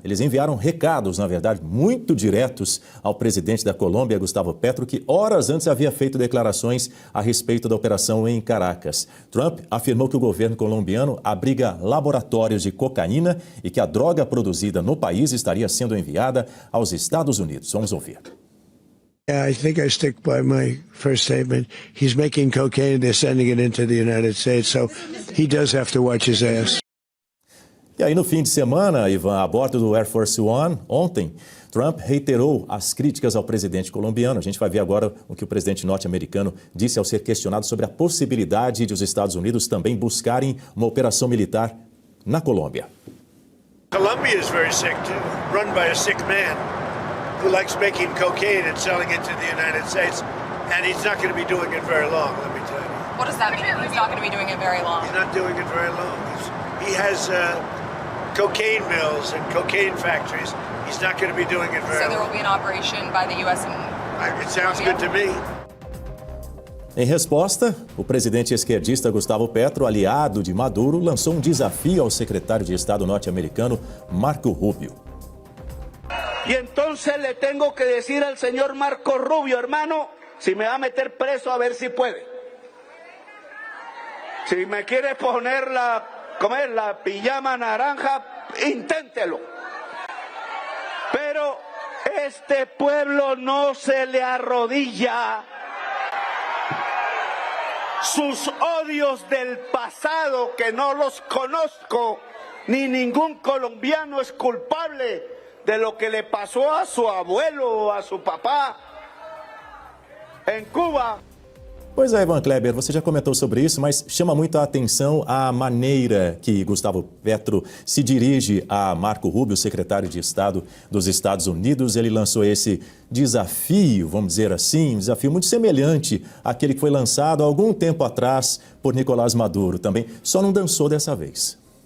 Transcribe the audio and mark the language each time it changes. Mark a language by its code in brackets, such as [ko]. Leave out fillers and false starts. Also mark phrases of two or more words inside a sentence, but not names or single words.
[pt] Eles enviaram recados, na verdade, muito diretos ao presidente da Colômbia, Gustavo Petro, que horas antes havia feito declarações a respeito da operação em Caracas. Trump afirmou que o governo colombiano abriga laboratórios de cocaína e que a droga produzida no país estaria sendo enviada aos Estados Unidos. Vamos ouvir. [en] I think I stick by my first statement. He's making cocaine, they're sending it into the United States, so he does have to watch his ass. [pt] E aí, no fim de semana, Ivan, a bordo do Air Force One, ontem, Trump reiterou as críticas ao presidente colombiano. A gente vai ver agora o que o presidente norte-americano disse ao ser questionado sobre a possibilidade de os Estados Unidos também buscarem uma operação militar na Colômbia. [en] Colombia is very sick too, run by a sick man who likes making cocaine and selling it to the United States, and he's not going to be doing it very long, let me tell you. What does that mean? He's not going to be doing it very long. He's not doing it very long. He has cocaine mills and cocaine factories. He's not going to be doing it very long. So there will be an operation by the U.S. and It sounds good to me. [pt] Em resposta, o presidente esquerdista Gustavo Petro, aliado de Maduro, lançou um desafio ao secretário de Estado norte-americano Marco Rubio. [es] Y entonces le tengo que decir al señor Marco Rubio, hermano, si me va a meter preso, a ver si puede. Si me quiere poner la pijama naranja, inténtelo. Pero este pueblo no se le arrodilla. Sus odios del pasado, que no los conozco, ni ningún colombiano es culpable de lo que le pasó a su abuelo o a su papá en Cuba. [pt] Pois é, Ivan Kleber, você já comentou sobre isso, mas chama muito a atenção a maneira que Gustavo Petro se dirige a Marco Rubio, secretário de Estado dos Estados Unidos. Ele lançou esse desafio, vamos dizer assim, um desafio muito semelhante àquele que foi lançado há algum tempo atrás por Nicolás Maduro também, só não dançou dessa vez.